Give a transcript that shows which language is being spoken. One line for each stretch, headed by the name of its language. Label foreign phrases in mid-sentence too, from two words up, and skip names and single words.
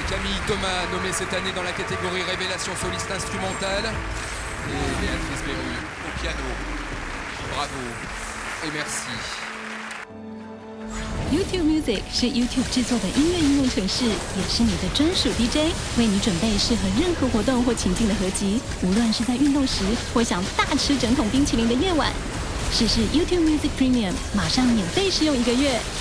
French: Camille Thomas, nommée cette année dans la catégorie Révélation soliste instrumentale. Et Béatrice Berru au piano. Bravo et merci.
Chinese: YouTube Music 是 YouTube 制作的音乐应用程式，也是你的专属 DJ， 为你准备适合任何活动或情境的合集。无论是在运动时，或想大吃整桶冰淇淋的夜晚，试试 YouTube Music Premium， 马上免费试用1个月。